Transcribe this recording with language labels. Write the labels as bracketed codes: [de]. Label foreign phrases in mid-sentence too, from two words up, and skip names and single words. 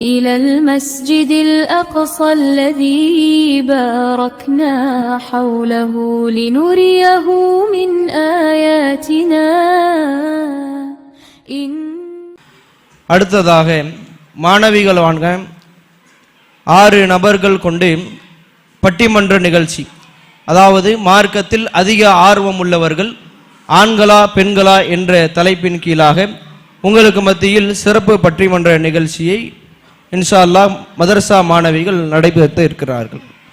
[ar] إلى المسجد الأقصى الذي باركنا حوله لنريه من آياتنا. [ta] அடுத்ததாக மாணவிகள் வாங்க 6 நபர்கள் கொண்டு பட்டிமன்ற நிகழ்ச்சி, அதாவது மார்க்கத்தில் அதிக ஆர்வம் உள்ளவர்கள் ஆண்களா பெண்களா என்ற தலைப்பின் கீழாக உங்களுக்கு மத்தியில் சிறப்பு பட்டிமன்ற நிகழ்ச்சியை [ar] إن شاء الله [ta] மதரசா மாணவிகள் நடைபெற்று இருக்கிறார்கள்.